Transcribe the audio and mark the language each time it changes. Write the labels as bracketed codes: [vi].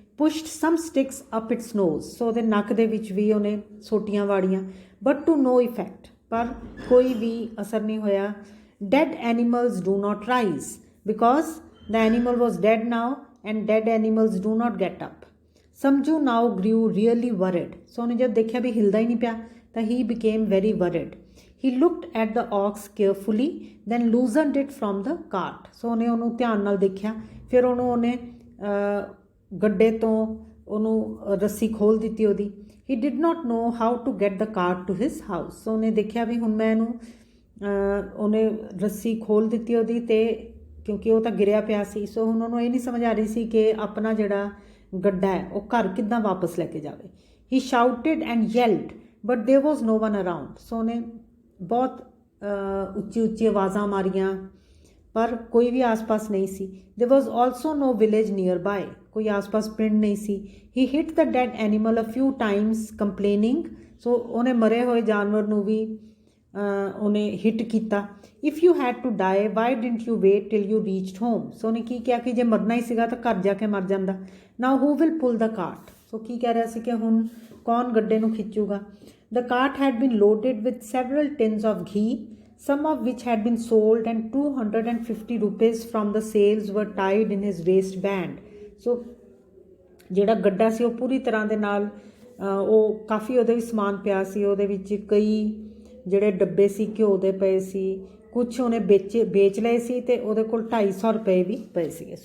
[en] pushed some sticks up its nose, [pa] ਸੋ ਉਹਦੇ ਨੱਕ ਦੇ ਵਿੱਚ ਵੀ ਉਹਨੇ ਸੋਟੀਆਂ ਵਾੜੀਆਂ, [en] but to no effect, [pa] ਪਰ ਕੋਈ ਵੀ ਅਸਰ ਨਹੀਂ ਹੋਇਆ। [en] Dead animals do not rise because the animal was dead now and dead animals do not get up. Samju now grew really worried, [pa] ਸੋ ਉਹਨੇ ਜਦ ਦੇਖਿਆ ਵੀ ਹਿਲਦਾ ਹੀ ਨਹੀਂ ਪਿਆ ਤਾਂ ਹੀ [en] Became very worried. He looked at the ox carefully, then loosened it from the cart. [pa] ਸੋ ਉਹਨੇ ਉਹਨੂੰ ਧਿਆਨ ਨਾਲ ਦੇਖਿਆ, ਫਿਰ ਉਹਨੇ ਗੱਡੇ ਤੋਂ ਉਹਨੂੰ ਰੱਸੀ ਖੋਲ ਦਿੱਤੀ ਉਹਦੀ। [en] He did not know how to get the cart to his house. [pa] ਸੋ ਉਹਨੇ ਦੇਖਿਆ ਵੀ ਹੁਣ ਮੈਂ ਇਹਨੂੰ ਉਹਨੇ ਰੱਸੀ ਖੋਲ ਦਿੱਤੀ ਉਹਦੀ, ਤੇ ਕਿਉਂਕਿ ਉਹ ਤਾਂ ਗਿਰਿਆ ਪਿਆ ਸੀ, ਸੋ ਹੁਣ ਉਹਨੂੰ ਇਹ ਨਹੀਂ ਸਮਝ ਆ ਰਹੀ ਸੀ ਕਿ ਆਪਣਾ ਜਿਹੜਾ ਗੱਡਾ ਹੈ ਉਹ ਘਰ ਕਿੱਦਾਂ ਵਾਪਸ ਲੈ ਕੇ ਜਾਵੇ। [en] He shouted and yelled, but there was no one around. [pa] ਸੋ ਉਹਨੇ ਬਹੁਤ ਉੱਚੀ ਉੱਚੀ ਆਵਾਜ਼ਾਂ ਮਾਰੀਆਂ ਪਰ ਕੋਈ ਵੀ ਆਸ-ਪਾਸ ਨਹੀਂ ਸੀ। [en] there was also no village nearby, [pa] ਕੋਈ ਆਸ-ਪਾਸ ਪਿੰਡ ਨਹੀਂ ਸੀ। [en] he hit the dead animal a few times complaining, [pa] ਸੋ ਉਹਨੇ ਮਰੇ ਹੋਏ ਜਾਨਵਰ ਨੂੰ ਵੀ ਉਹਨੇ ਹਿੱਟ ਕੀਤਾ। [en] if you had to die why didn't you wait till you reached home, [pa] ਸੋ ਉਹਨੇ ਕੀ ਕਿਹਾ ਕਿ ਜੇ ਮਰਨਾ ਹੀ ਸੀਗਾ ਤਾਂ ਘਰ ਜਾ ਕੇ ਮਰ ਜਾਂਦਾ। [en] now who will pull the cart, [pa] ਸੋ ਕੀ ਕਹਿ ਰਿਹਾ ਸੀ ਕਿ ਹੁਣ ਕੌਣ ਗੱਡੇ ਨੂੰ ਖਿੱਚੂਗਾ। [en] The cart had been loaded with several tins of ghee, some of which had been sold, and 250 rupees from the sales were tied in his waistband. [pa] So ਜਿਹੜਾ ਗੱਡਾ ਸੀ ਉਹ ਪੂਰੀ ਤਰ੍ਹਾਂ ਦੇ ਨਾਲ ਉਹ ਕਾਫੀ ਉਹਦੇ ਵਿੱਚ ਸਮਾਨ ਪਿਆ ਸੀ, ਉਹਦੇ ਵਿੱਚ ਕਈ ਜਿਹੜੇ ਡੱਬੇ ਸੀ ਘਿਓ ਦੇ ਪਏ ਸੀ, ਕੁਛ ਉਹਨੇ ਵੇਚ ਲਏ ਸੀ ਤੇ ਉਹਦੇ ਕੋਲ 250 ਰੁਪਏ ਵੀ ਪਏ ਸੀਗੇ।